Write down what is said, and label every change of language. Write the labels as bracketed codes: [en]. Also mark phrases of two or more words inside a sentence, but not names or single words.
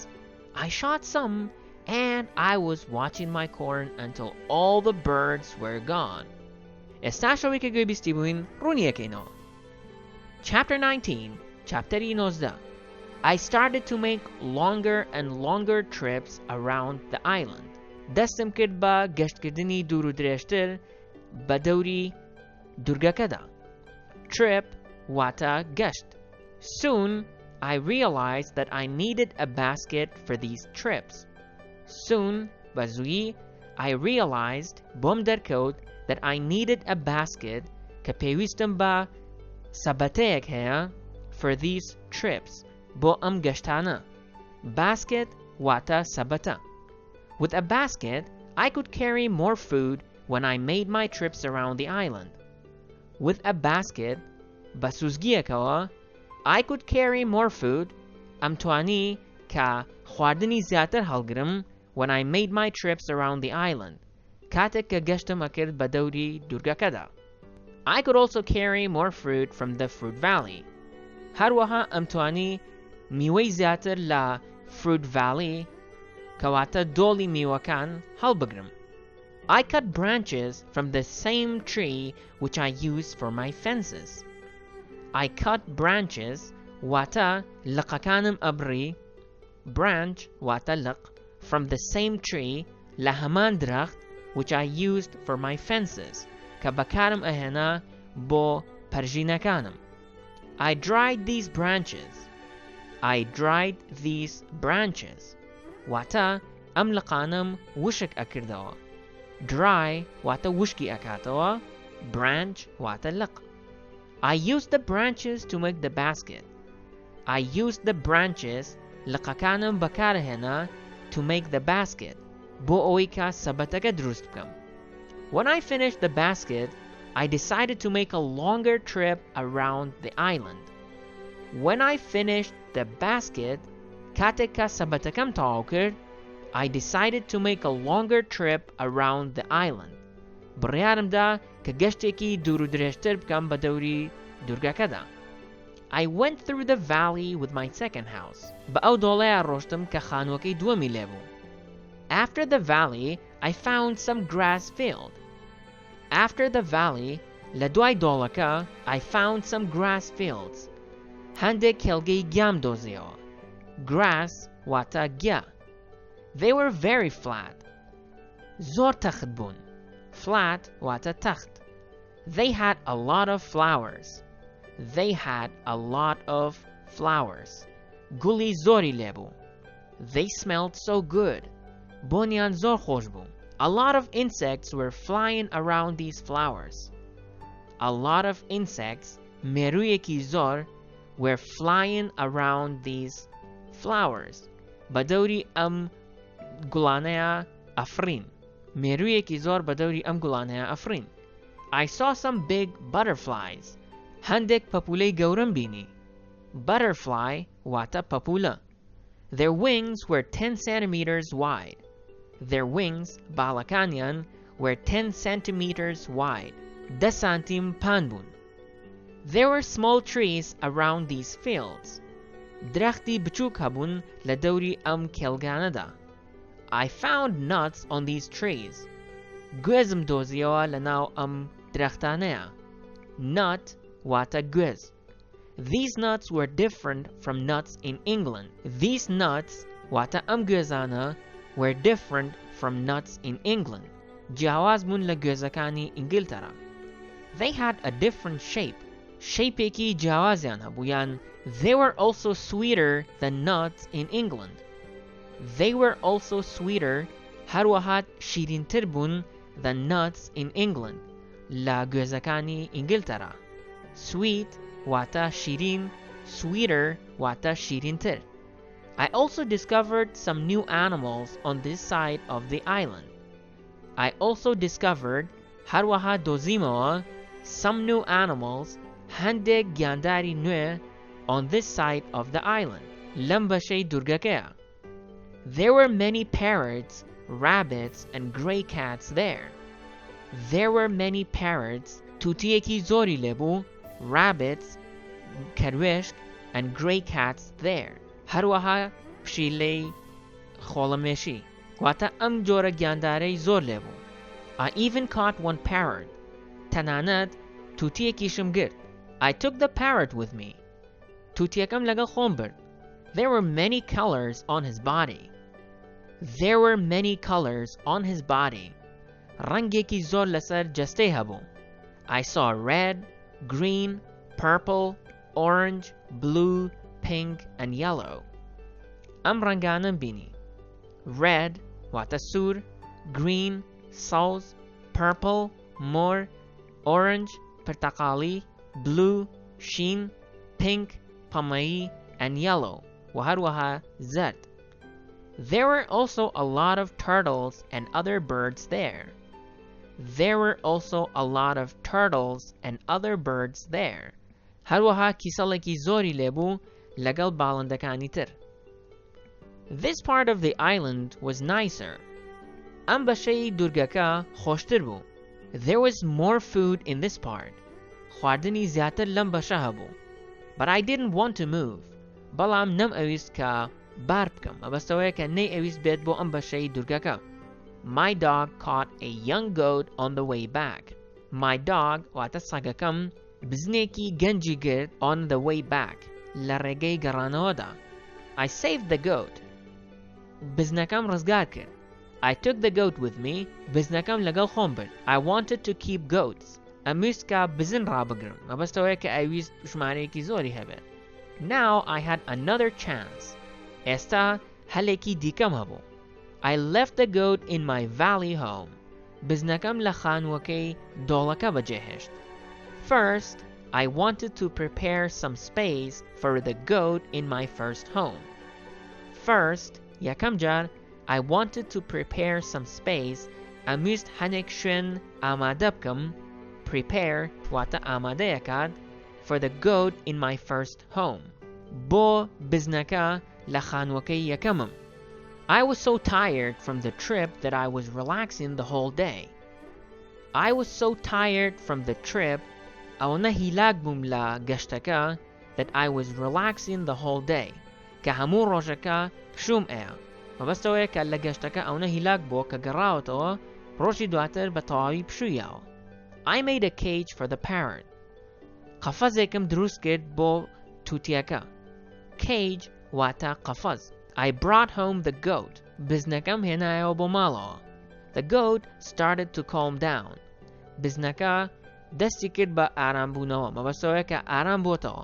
[en] I shot some, and I was watching my corn until all the birds were gone. Chapter 19, Chapter 19. I started to make longer and longer trips around the island. [ckb] دستم کرد با گشتکردنی دور و درشتر با دوری دورگەکەدا. Trip واتە گشت. [en] Soon I realized that I needed a basket for these trips. Soon, بزویی, I realized [ckb] بۆم دەرکەوت [en] that I needed a basket [ckb] کە پێویستم بە سەبەتەیەک هەیە [en] for these trips [ckb] بۆ ئەم گەشتانە. Basket واتە سەبەتە. [en] With a basket, I could carry more food when I made my trips around the island. With a basket, [ckb] بە سوزگیەکەوە, [en] I could carry more food. [ckb] ئەمتوانی کە خواردنی زیاتر هەڵگرم [en] when I made my trips around the island. [ckb] کاتێک کە گەشتم ئەکرد بە دەوری دورگەکەدا. [en] I could also carry more fruit from the fruit valley. [ckb] هەروەها ئەمتوانی میوەی زیاتر لە [en] fruit valley [ckb] کەواتە دۆڵی میوەکان هەڵبگرم. [en] I cut branches from the same tree which I use for my fences. I cut branches [ckb] واتە لقەکانم ئەبڕی [en] branch [ckb] واتە لق [en] from the same tree [ckb] لە هەمان درەخت [en] which I used for my fences [ckb] کە بەکارم ئەهێنا بۆ پەرژینەکانم. [en] I dried these branches. I dried these branches. [ckb] واتە ئەم لقانم وشک ئەکردەوە. Dry واتە وشکی ئەکاتەوە. Branch واتە لق. [en] I used the branches to make the basket. I used the branches [ckb] لقەکانم بەکارهێنا [en] to make the basket [ckb] بۆ ئەوەی کە سەبەتەکە دروست بکەم. [en] When I finished the basket, I decided to make a longer trip around the island. When I finished the basket, [ckb] کاتێک کە سەبەتەکەم تەواو کرد, [en] I decided to make a longer trip around the island. [ckb] بڕیارمدا کە گەشتێکی دوور و درێژتر بکەم بە دەوری دوورگەکەدا. [en] I went through the valley with my second house. [ckb] بە ئەو دۆڵەیە ڕۆشتم کە خانووەکەی دووەمی لێبوو. [en] After the valley, I found some grass field. After the valley, [ckb] لە دوای دۆڵەکە, [en] I found some grass fields. [ckb] هەندێک کێڵگەی گیام دۆزیەوە. [en] Grass [ckb] واتە گیا. [en] They were very flat. [ckb] زۆر تەخت بوون. Flat واتە تەخت. [en] They had a lot of flowers. They had a lot of flowers. [ckb] گوڵی زۆری لێبوو. [en] They smelled so good. [ckb] بۆنیان زۆر خۆش بوو. [en] A lot of insects were flying around these flowers. A lot of insects, [ckb] مێروویەکی زۆر, [en] were flying around these flowers. [ckb] بەدەوری ئەم گوڵانەیە ئەفرین. مێروویەکی زۆر بەدەوری ئەم گوڵانەیە ئەفرین. [en] I saw some big butterflies. [ckb] هەندێک پەپولەی گەورەم بینی. Butterfly واتە پەپولە. [en] Their wings were 10 centimeters wide. Their wings, باڵەکانیان, were 10 centimeters wide. [ckb] 10 سانتیم پان بوون. [en] There were small trees around these fields. [ckb] درەختی بچووک هەبوون لە دەوری ئەم کێڵگانەدا. [en] I found nuts on these trees. [ckb] گوێزم دۆزیەوە لە ناو ئەم درەختانەیە. Nut واتە گوێز. [en] These nuts were different from nuts in England. These nuts [ckb] واتە ئەم گوێزانە [en] were different from nuts in England. [ckb] جیاواز بوون لە گوێزەکانی ئینگلتەرا. [en] They had a different shape. [ckb] شەیپێکی جیاوازیان هەبوو یان [en] they were also sweeter than nuts in England. They were also sweeter [ckb] هەروەها شیرینتر بوون [en] than nuts in England [ckb] لە گوێزەکانی ئینگلتەرا. Sweet واتە شیرین. Sweeter واتە شیرینتر. [en] I also discovered some new animals on this side of the island. I also discovered [ckb] هەروەها دۆزیمەوە [en] some new animals [ckb] هەندێک گیانداری نوێ [en] on this side of the island [ckb] لەم بەشەی دوورگەکەیە. [en] There were many parrots, rabbits and grey cats there. There were many parrots, [ckb] توتیەکی زۆری لێبوو, rabbits, کەروێشک, [en] and grey cats there. [ckb] هەروەها پشیلەی خۆڵەمێشی. واتە ئەم جۆرە گیاندارەی زۆر لێبوو. [en] I even caught one parrot. [ckb] تەنانەت توتیەکیشم گرت. [en] I took the parrot with me. [ckb] توتیەکەم لەگەڵ خۆم برد. [en] There were many colors on his body. There were many colors on his body. [ckb] ڕەنگێکی زۆر لەسەر جەستەی هەبوو. [en] I saw red, green, purple, orange, blue, pink and yellow. [ckb] ئەم ڕەنگانم بینی. Red واتە سوور, green سەوز, purple مۆر, orange پرتەقاڵی, blue شین, pink پەمەیی [en] and yellow [ckb] و هەروەها زەرد. [en] There were also a lot of turtles and other birds there. There were also a lot of turtles and other birds there. [ckb] هەروەها کیسەڵێکی زۆری لێبوو لەگەڵ باڵندەکانی تر. [en] This part of the island was nicer. [ckb] ئەم بەشەی دوورگەکە خۆشتر بوو. [en] There was more food in this part. [ckb] خواردنی زیاتر لەم بەشە هەبوو. [en] But I didn't want to move. [ckb] بەڵام نەم ئەویست کە بار بکەم مەبەستەوەیە کە نەی ئەویست بێت بۆ ئەم بەشەی دوورگەکە. [en] My dog caught a young goat on the way back. My dog [ckb] واتە سەگەکەم بزنێکی گەنجی گرت [en] on the way back [ckb] لە ڕێگەی گەڕانەوەدا. [en] I saved the goat. [ckb] بزنەکەم ڕزگار کرد. [en] I took the goat with me. [ckb] بزنەکەم لەگەڵ خۆم برد. [en] I wanted to keep goats. [ckb] ئەمویست کە بزن ڕابگرم مەبەستەوەیە کە ئەویست ژمارەیەکی زۆری هەبێت. [en] Now I had another chance. [ckb] ئێستا هەلێکی دیکەم هەبوو. [en] I left the goat in my valley home. [ckb] بزنەکەم لە خانووەکەی دۆڵەکە بەجێهێشت. [en] First, I wanted to prepare some space for the goat in my first home. First, [ckb] یەکەم جار [en] I wanted to prepare some space. [ckb] ئەمویست هەنێک شوێن ئامادە بکەم. [en] Prepare [ckb] واتە ئامادەیەکات [en] for the goat in my first home. [ckb] بۆ بزنەکە لە خانووەکەی یەکەمم. [en] I was so tired from the trip that I was relaxing the whole day. I was so tired from the trip [ckb] ئەوەنە هیلاک بووم لە گەشتەکە [en] that I was relaxing the whole day [ckb] کە هەموو ڕۆژەکە پشوم ئەیە مەبەستەوەیە کە لە گەشتەکە ئەوەنە هیلاک بووە کە گەڕاوەتەوە ڕۆژی دواتر بە تەواوی پشوویەوە. [en] I made a cage for the parrot. [ckb] قەفەزێکم دروست کرد بۆ تووتیەکە. Cage واتە قەفەز. [en] I brought home the goat. [ckb] بزنەکەم هێنایەوە بۆ ماڵەوە. [en] The goat started to calm down. [ckb] بزنەکە دەستی کرد بە ئارامبوونەوە مەبەستەوەیە کە ئارام بۆتەوە.